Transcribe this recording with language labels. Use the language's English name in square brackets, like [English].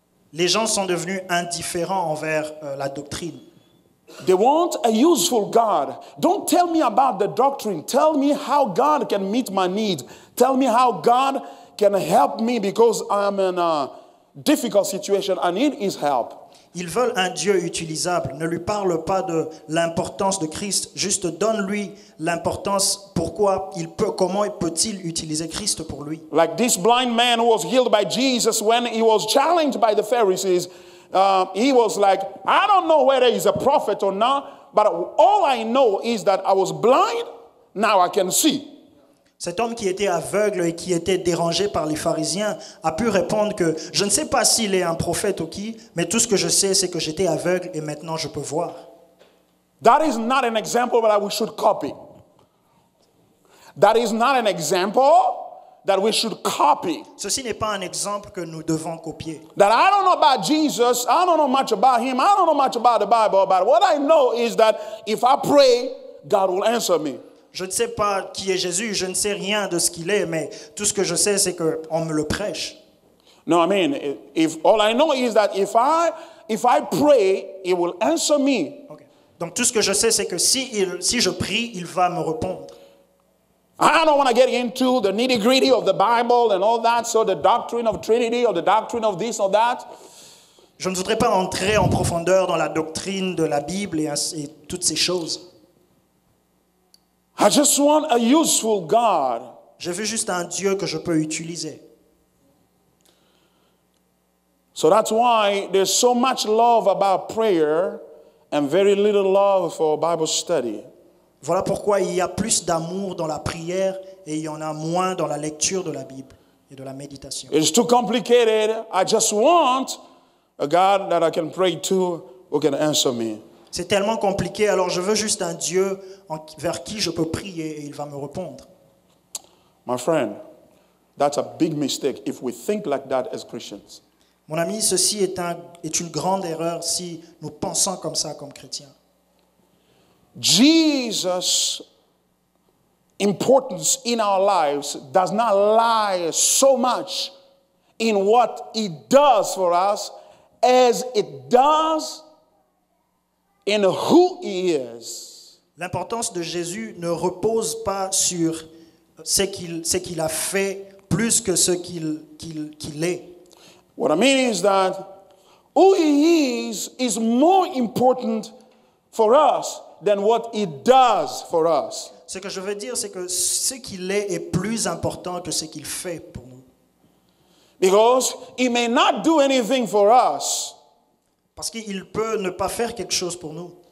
[French] Les gens sont devenus indifférents envers la doctrine. [English] They want a useful God. Don't tell me about the doctrine. Tell me how God can meet my needs. Tell me how God can help me because I'm in a difficult situation. I need His help. [French] Ils veulent un Dieu utilisable. Ne lui parle pas de l'importance de Christ. Juste donne-lui l'importance. Comment peut-il utiliser Christ pour lui? [English] Like this blind man who was healed by Jesus, when he was challenged by the Pharisees, he was like, I don't know whether he's a prophet or not, but all I know is that I was blind, now I can see. [French] Cet homme qui était aveugle et qui était dérangé par les pharisiens a pu répondre que je ne sais pas s'il est un prophète ou qui, mais tout ce que je sais, c'est que j'étais aveugle et maintenant je peux voir. [English] That is not an example that we should copy. That is not an example that we should copy. [French] Ceci n'est pas un exemple que nous devons copier. [English] That I don't know about Jesus, I don't know much about him, I don't know much about the Bible, but what I know is that if I pray, God will answer me. [French] Je ne sais pas qui est Jésus, je ne sais rien de ce qu'il est, mais tout ce que je sais, c'est qu'on me le prêche. [English] No, I mean, if all I know is that if I pray, He will answer me. Okay. [French] Donc tout ce que je sais, c'est que si je prie, il va me répondre. [English] I don't want to get into the nitty-gritty of the Bible and all that, so the doctrine of Trinity or the doctrine of this or that. [French] Je ne voudrais pas entrer en profondeur dans la doctrine de la Bible et toutes ces choses. [English] I just want a useful God. [French] Je veux juste un Dieu que je peux utiliser. [English] So that's why there's so much love about prayer and very little love for Bible study. [French] Voilà pourquoi il y a plus d'amour dans la prière et il y en a moins dans la lecture de la Bible et de la méditation. [English] It's too complicated. I just want a God that I can pray to who can answer me. [French] C'est tellement compliqué, alors je veux juste un Dieu vers qui je peux prier et il va me répondre. [English] My friend, that's a big mistake if we think like that as Christians. [French] Mon ami, ceci est une grande erreur si nous pensons comme ça comme chrétiens. [English] Jesus' importance in our lives does not lie so much in what He does for us as it does in who He is. [French] L'importance de Jésus ne repose pas sur ce qu'il a fait plus que ce qu'il est. [English] What I mean is that who He is more important for us than what He does for us. [French] Ce que je veux dire, c'est que ce qu'il est plus important que ce qu'il fait pour nous. [English] Because He may not do anything for us. [French] Parce qu'il peut ne pas faire quelque chose pour nous.